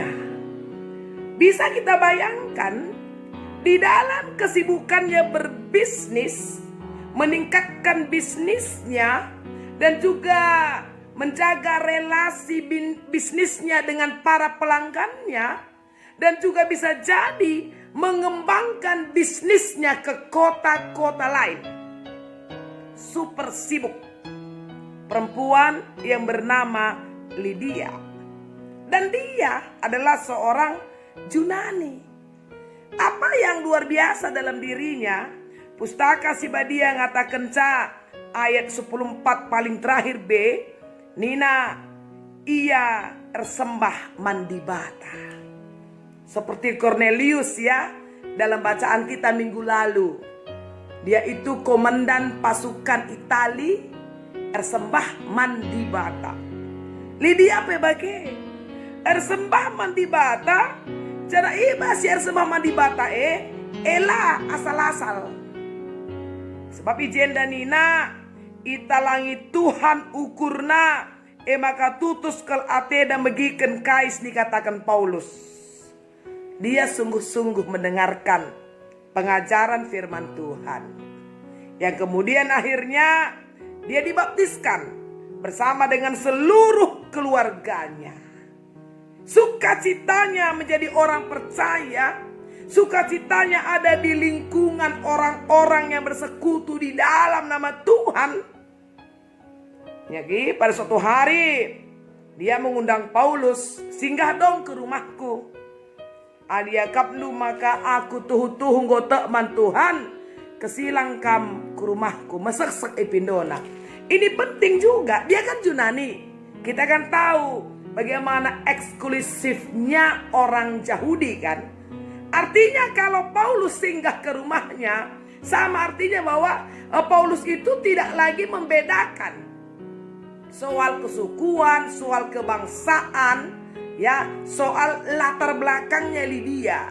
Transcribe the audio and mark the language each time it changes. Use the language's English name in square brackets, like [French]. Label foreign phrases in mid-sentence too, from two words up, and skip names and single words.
[Indonesian] Bisa kita bayangkan di dalam kesibukannya berbisnis, meningkatkan bisnisnya dan juga menjaga relasi bisnisnya dengan para pelanggannya, dan juga bisa jadi mengembangkan bisnisnya ke kota-kota lain. Super sibuk. Perempuan yang bernama Lydia. Dan dia adalah seorang Yunani. Apa yang luar biasa dalam dirinya? Pustaka Sibadia ngatakan ayat 10:4 paling terakhir B. [Batak Karo] Nina ia ersembah mandi bata. [Indonesian] Seperti Cornelius ya dalam bacaan kita minggu lalu. Dia itu komandan pasukan Itali [Batak Karo] ersembah mandi bata. Lydia pebage ersembah mandi bata. Cara iba si ersembah mandi bata ela asal-asal. Sebab ijenda nina italangi Tuhan ukurna maka tutus kel ateda megiken kais dikatakan Paulus. [Indonesian] Dia sungguh-sungguh mendengarkan pengajaran firman Tuhan. Yang kemudian akhirnya dia dibaptiskan bersama dengan seluruh keluarganya. Sukacitanya menjadi orang percaya, sukacitanya ada di lingkungan orang-orang yang bersekutu di dalam nama Tuhan. Jadi pada suatu hari dia mengundang Paulus, singgah dong ke rumahku. [Batak Karo] Adia kapnu maka aku tuhu nggotek man Tuhan, kesilang kam ke rumahku, mesek ipindona. [Indonesian] Ini penting juga, dia kan Yunani. Kita kan tahu bagaimana eksklusifnya orang Yahudi kan. Artinya kalau Paulus singgah ke rumahnya, sama artinya bahwa Paulus itu tidak lagi membedakan soal kesukuan, soal kebangsaan, ya, soal latar belakangnya Lydia.